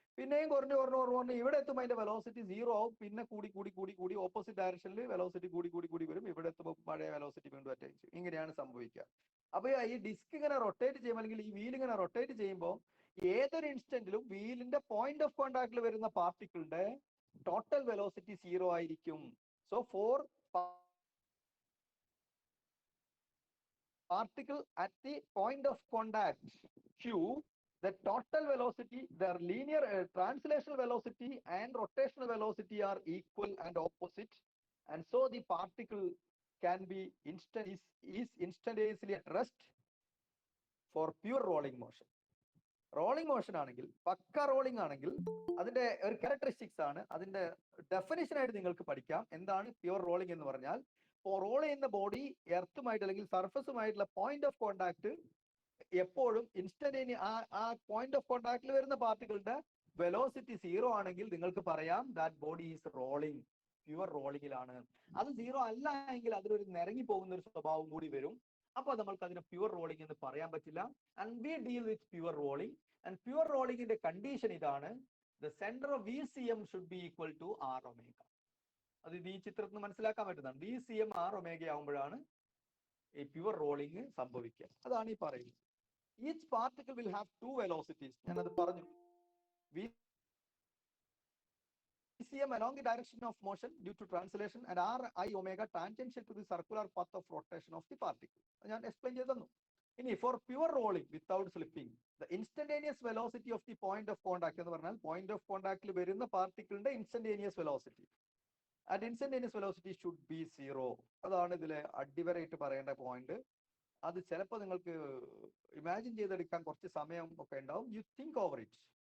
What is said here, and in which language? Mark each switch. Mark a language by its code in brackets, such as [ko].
[ml] പിന്നെയും കുറഞ്ഞു ഇവിടെ എത്തുമ്പോൾ അതിന്റെ വെലോസിറ്റി 0 ആവും. പിന്നെ കൂടി ഓപ്പോസിറ്റ് ഡയറക്ഷനിൽ വെലോസിറ്റി കൂടി വരും. ഇവിടെ എത്തുമ്പോൾ പഴയ വെലോസിറ്റി വീണ്ടും അറ്റൈൻ ചെയ്യും. ഇങ്ങനെയാണ് സംഭവിക്കുക. അപ്പൊ ഈ ഡിസ്ക് ഇങ്ങനെ റൊട്ടേറ്റ് ചെയ്യുമ്പോൾ, അല്ലെങ്കിൽ ഈ വീൽ ഇങ്ങനെ റൊട്ടേറ്റ് ചെയ്യുമ്പോൾ, ഏതൊരു ഇൻസ്റ്റന്റിലും വീലിന്റെ പോയിന്റ് ഓഫ് കോണ്ടാക്റ്റിൽ വരുന്ന പാർട്ടിക്കിളിന്റെ ടോട്ടൽ വെലോസിറ്റി 0 ആയിരിക്കും. [en] So for particle at the point of contact Q, the total velocity, their linear translational velocity and rotational velocity are equal and opposite, and so the particle can be instantaneously at rest for pure rolling motion. [ml] Rolling motion ആണെങ്കിൽ, പക്ക rolling ആണെങ്കിൽ അതിന്റെ ഒരു characteristics ആണ്, അതിന്റെ definition ആയിട്ട് നിങ്ങൾക്ക് പഠിക്കാം. എന്താണ് പ്യുവർ റോളിംഗ് എന്ന് പറഞ്ഞാൽ? റോൾ ചെയ്യുന്ന ബോഡി എർത്തുമായിട്ട് അല്ലെങ്കിൽ സർഫസുമായിട്ടുള്ള പോയിന്റ് ഓഫ് കോണ്ടാക്ട് എപ്പോഴും ആ പോയിന്റ് ഓഫ് കോണ്ടാക്റ്റിൽ വരുന്ന പാർട്ടികളുടെ വെലോസിറ്റി 0 ആണെങ്കിൽ നിങ്ങൾക്ക് പറയാം [en] that body is rolling, [ml] pure റോളിംഗിലാണ്. അത് 0 അല്ല എങ്കിൽ അതിലൊരു നിരങ്ങി പോകുന്ന ഒരു സ്വഭാവം കൂടി വരും. അപ്പൊ നമ്മൾക്ക് അതിനെ പ്യുവർ റോളിംഗ് എന്ന് പറയാൻ പറ്റില്ല. [en] And we deal with pure rolling. And [ml] pure റോളിംഗിന്റെ condition ഇതാണ്: [en] The centre of VCM should be equal to R omega. [ml] അത് ഈ ചിത്രത്തിൽ മനസ്സിലാക്കാൻ പറ്റുന്നതാണ്. VCM R ഒമേഗ ആവുമ്പോഴാണ് ഈ പ്യുവർ റോളിംഗ് സംഭവിക്കുക. അതാണ് ഈ പറയുന്നത്. [en] Each particle will have 2 velocities. [ml] ഞാനത് പറഞ്ഞു. [en] VCM along the direction of motion due to translation and RI omega tangential to the circular path of rotation of the particle. [ml] ഞാൻ explain ചെയ്തു തന്നു. [en] ഇനി for pure rolling without slipping, the instantaneous velocity of the point of contact [ml] എന്ന് പറഞ്ഞാൽ point of കോണ്ടാക്റ്റിൽ വരുന്ന പാർട്ടിക്കിളിന്റെ instantaneous velocity. [en] And instantaneous velocity should be 0. [ml] അതാണ് ഇതിലെ അടിവരയിട്ട് പറയേണ്ട പോയിന്റ്. അത് ചിലപ്പോൾ നിങ്ങൾക്ക് ഇമാജിൻ ചെയ്തെടുക്കാൻ കുറച്ച് സമയം ഒക്കെ ഉണ്ടാവും. [en] You think over it.